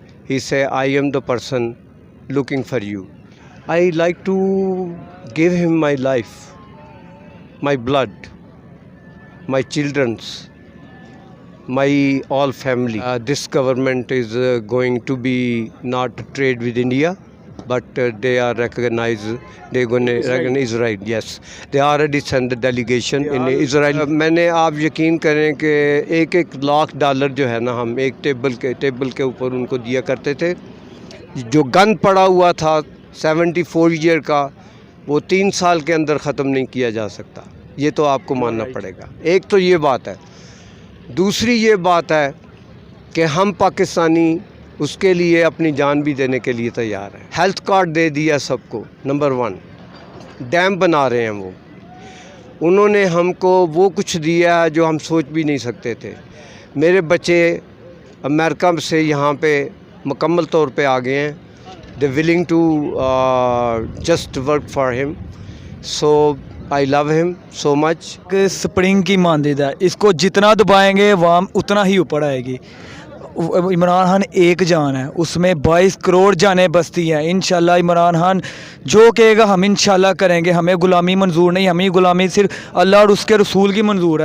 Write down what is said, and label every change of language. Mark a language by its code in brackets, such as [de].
[en] He said, I am the person looking for you. I like to give him my life, my blood, my children's, my all family. This government is going to be not trade with India, but they are recognized. They're going to recognize Israel. Yes, they already sent the delegation in Israel. [ur] میں نے آپ یقین کریں کہ $1,00,000 جو ہے نا ہم ایک ٹیبل کے اوپر ان کو دیا کرتے تھے. جو گن پڑا ہوا تھا 74 ایئر کا وہ 3 سال کے اندر ختم نہیں کیا جا سکتا. یہ تو آپ کو ماننا پڑے گا. ایک تو یہ بات ہے. دوسری یہ بات ہے کہ ہم پاکستانی اس کے لیے اپنی جان بھی دینے کے لیے تیار ہیں. ہیلتھ کارڈ دے دیا سب کو. نمبر 1 ڈیم بنا رہے ہیں وہ. انہوں نے ہم کو وہ کچھ دیا جو ہم سوچ بھی نہیں سکتے تھے. میرے بچے امریکا سے یہاں پہ مکمل طور پہ آ گئے ہیں. [en] They willing to just work for him. So I love him so much. [ur] Spring کی مانند ہے, اس کو جتنا دبائیں گے عوام اتنا ہی اوپر آئے گی. عمران خان ایک جان ہے, اس میں 22 کروڑ جانیں بستی ہیں. انشاءاللہ عمران خان جو کہے گا ہم انشاءاللہ کریں گے. ہمیں غلامی منظور نہیں, ہمیں غلامی صرف اللہ اور اس کے رسول کی منظور ہے.